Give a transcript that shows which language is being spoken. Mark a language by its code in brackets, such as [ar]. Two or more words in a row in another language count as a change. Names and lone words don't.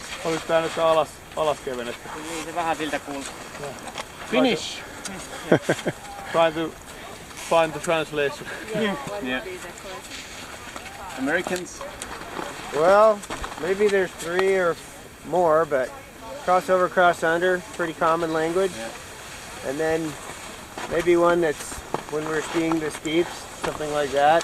[fi] Olis tää nyt alas kevennetty? Niin se vähän siltä kuulostaa. [en] Finnish. Trying to find the translation. Yeah. Americans. Well, maybe there's 3 or more, but crossover, cross under, pretty common language. Yeah. And then maybe one that's when we're skiing the steeps, something like that.